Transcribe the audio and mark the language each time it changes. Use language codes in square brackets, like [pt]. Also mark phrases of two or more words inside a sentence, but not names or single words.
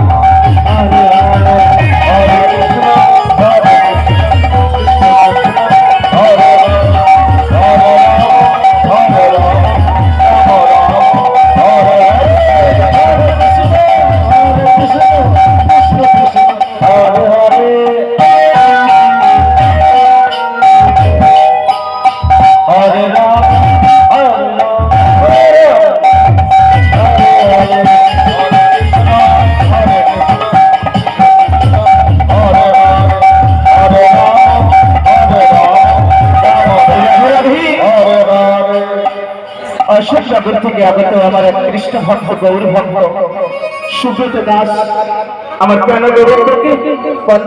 [sa] হরে হরে হরে কৃষ্ণ হরে কৃষ্ণ হরে হরে হরে রাম হরে রাম হরে কৃষ্ণ কৃষ্ণ কৃষ্ণ কৃষ্ণ হরে হরে Hare Ram, Hare Ram, Hare Hare, Hare [bn] অশোক সাগর থেকে আগত আমার এক কৃষ্ণ ভক্ত গৌর ভক্ত সুব্রত দাস আমার প্রাণ গৌরবকে